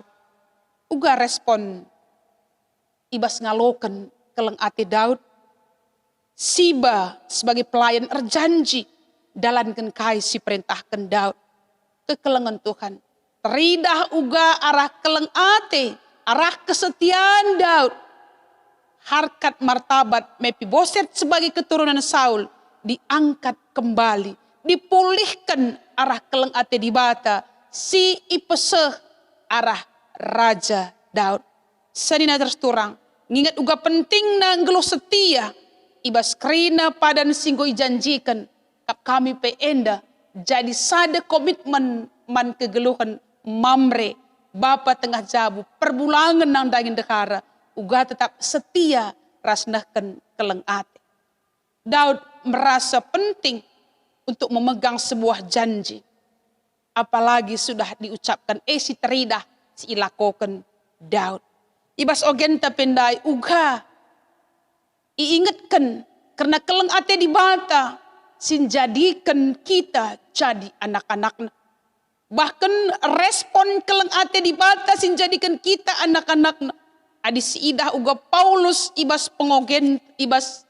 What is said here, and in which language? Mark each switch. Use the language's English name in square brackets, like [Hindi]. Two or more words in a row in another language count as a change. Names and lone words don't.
[Batak Karo] Uga respon ibas ngaloken keleng ate Daud. Siba [Indonesian] sebagai pelayan [Batak Karo] erjanji dalankan kai si perintahkan Daud. Kekelengan Tuhan. Teridah uga arah keleng ate, arah kesetiaan Daud. [Indonesian] Harkat martabat Mephiboset sebagai keturunan Saul diangkat kembali. [Batak Karo] Dipulihkan arah keleng ate di bata si ipeseh arah Raja Daud. Sadina terus turang, ngingat uga penting na geluh setia. Ibas kerina padan singgo ijanjikan kap kami pe enda jadi sade komitmen man kegeluhan Mamre, Bapa tengah jabu, perbulangan nang daging dekara, uga tetap setia rasnahkan keleng ate. [Indonesian] Daud merasa penting untuk memegang sebuah janji. Apalagi sudah diucapkan [Batak Karo] si teridah si ilakoken Daud. Ibas ogenta pendai uga iingatkan karena keleng ate di bata sinjadikan kita jadi anak-anaknya. Bahkan respon keleng ate di bata sinjadikan kita anak-anak adi siidah uga Paulus ibas pengogen ibas